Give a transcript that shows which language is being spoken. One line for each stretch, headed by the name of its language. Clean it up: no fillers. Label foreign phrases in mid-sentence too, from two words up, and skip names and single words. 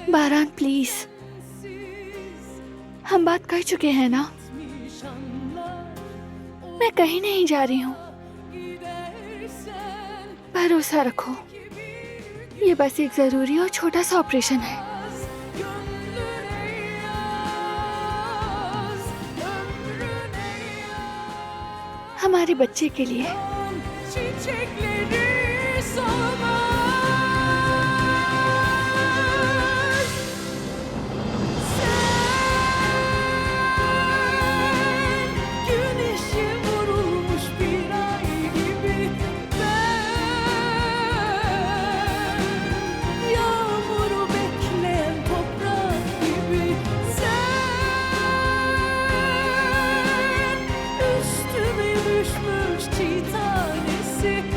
Hindi: बारान प्लीज, हम बात कर चुके हैं ना।
Turkish: etmiş anlar
Hindi: मैं कहीं नहीं जा रही हूँ,
Turkish: gidersen
Hindi: भरोसा रखो। ये बस एक जरूरी और छोटा सा ऑपरेशन है।
Turkish: gönlüne yaz ömrüne
Hindi: हमारे बच्चे के लिए।
Turkish: yan çiçekleri solmaz. Sen güneşe vurulmuş bir ay gibi ben yağmuru bekleyen toprak gibi sen üstüme düşmüş çiğ tanesi